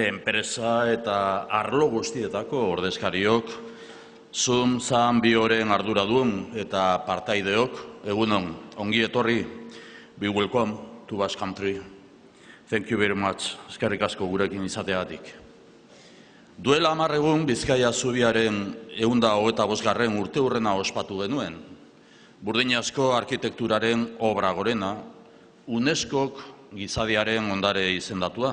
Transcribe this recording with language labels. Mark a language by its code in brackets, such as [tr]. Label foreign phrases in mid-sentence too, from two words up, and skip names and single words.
[eu] enpresa eta arlo guztietako ordezkariok, Zoom zan bioren arduradun eta partaideok, egunon, ongi etorri, [en] be welcome to Basque Country. Thank you very much, [eu] eskerrik asko gurekin izateagatik. Duela 10 egun Bizkaia zubiaren 125. urteurrena ospatu genuen. Burdinazko arkitekturaren obra gorena, UNESCOk gizadiaren ondare izendatua.